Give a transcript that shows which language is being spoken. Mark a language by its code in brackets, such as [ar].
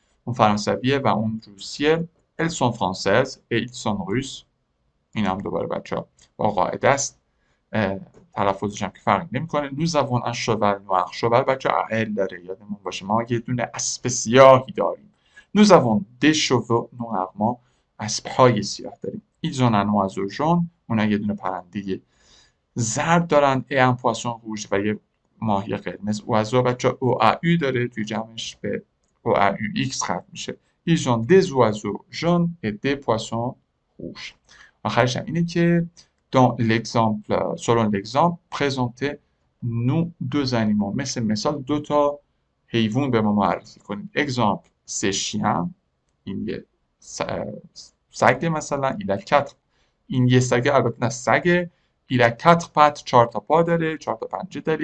[fa] اون فرانسویه و اون روسیه. [fr] elles sont françaises et ils sont russes. [fa] این هم دوباره بچه ها با قاعده است. تلفظش هم که فرق نمیکنه. [fr] nous avons un cheval noir. [fa] cheval بچه ها ال داره، یادمون باشه ما یه دونه اسب سیاهی داریم. [fr] nous avons des chevaux noirs. [fa] ما اسب‌های سیاه داریم. [fr] ils ont un oiseau jaune. [fa] اونا یه دونه پرنده زرد دارن. [fr] et un poisson rouge [fa] و یه ماهی قرمز. oiseau بچه او او داره، توی جمعش به او ایکس ختم میشه. [fr] ils ont des oiseaux jaunes et des poissons rouges. [fa] آخرش هم اینه که [fr] dans l'exemple selon l'exemple présentez nous deux animaux. [fa] مثال دو تا حیوان به ما معرفی کنید. [fr] exemple c'est chien، [fa] این یه سگ مثلا. [fr] il a 4، [fa] این یه سگه، البته نه سگه. [fr] il a 4 pattes، [fa] 4 تا پا داره، 4 تا پنجه داره.